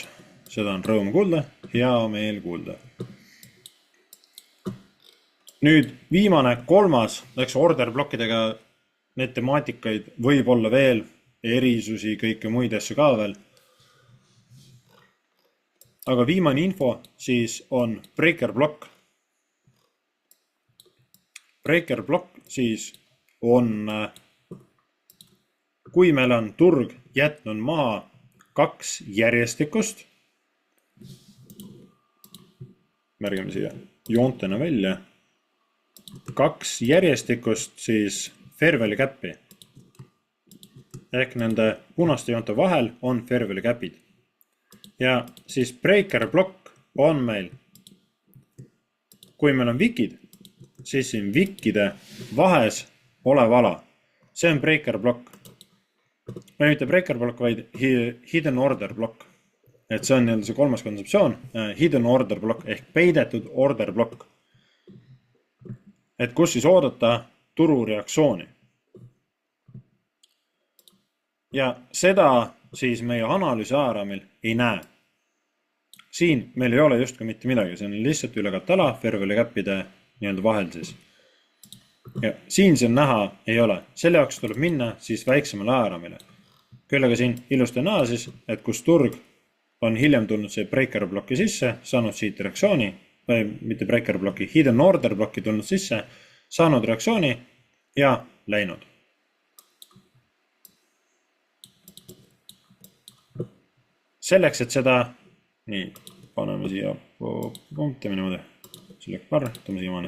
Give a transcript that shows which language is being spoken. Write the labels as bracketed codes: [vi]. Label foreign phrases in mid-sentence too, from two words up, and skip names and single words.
[et] Seda on rõõm kuulda, hea meel kuulda. Nüüd viimane, kolmas, läks order blokkidega, need temaatikaid võib olla veel, erisusi, kõike muid asju ka veel. Aga viimane info siis on [en] breaker block. Breaker block [et] siis on, kui meil on turg jätnud maha 2 järjestikust märgime siia joontena välja. 2 järjestikust siis Fairway käppi. Ehk nende punaste joonte vahel on Fairway käpid. Ja siis breaker blokk on meil, kui meil on vikid, siis siin vikide vahes olev ala. See on breaker blokk. Või mitte breaker blokk, vaid [en] hidden order [et] blokk. Et see on see kolmas kontseptsioon, [en] hidden order [et] blokk ehk peidetud order blokk. Et kus siis oodata turureaktsiooni. Ja seda siis meie analüüsi ajaraamil ei näe. Siin meil ei ole justkui mitte midagi, see on lihtsalt ülekattala Fairway käppide vahel siis. Ja siin see näha ei ole. Selle jaoks tuleb minna siis väiksemale ajaraamile. Küll aga siin ilusti näha siis, et kus turg on hiljem tulnud see breaker blokki sisse, saanud siit reaktsiooni, või mitte breaker blokki, [en] hidden order [et] blokki tulnud sisse, saanud reaktsiooni ja läinud. Selleks, et seda, nii, paneme siia, teeme niimoodi, sellega parratame siiamaani.